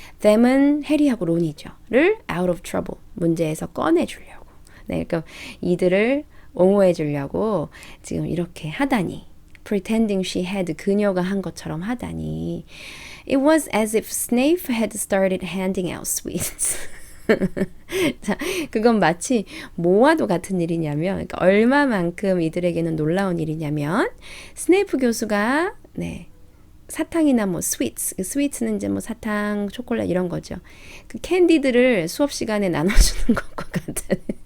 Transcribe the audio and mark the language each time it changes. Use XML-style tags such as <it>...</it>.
<ko>them은 해리하고 론이죠. 를 out of trouble. 문제에서 꺼내주려고. 네, 그러니까 이들을 옹호해 주려고 지금 이렇게 하다니.</ko> <en>Pretending she had</en> <ko>그녀가 한 것처럼 하다니.</ko> <en>It was as if Snape had started handing out sweets.</en> <ko>자, 그건 마치 뭐와도 같은 일이냐면, 그러니까 얼마만큼 이들에게는 놀라운 일이냐면, 스네이프 교수가 사탕이나 뭐 스위트는 이제 뭐 사탕, 초콜릿 이런 거죠. 그 캔디들을 수업 시간에 나눠주는 것과 같은.</ko>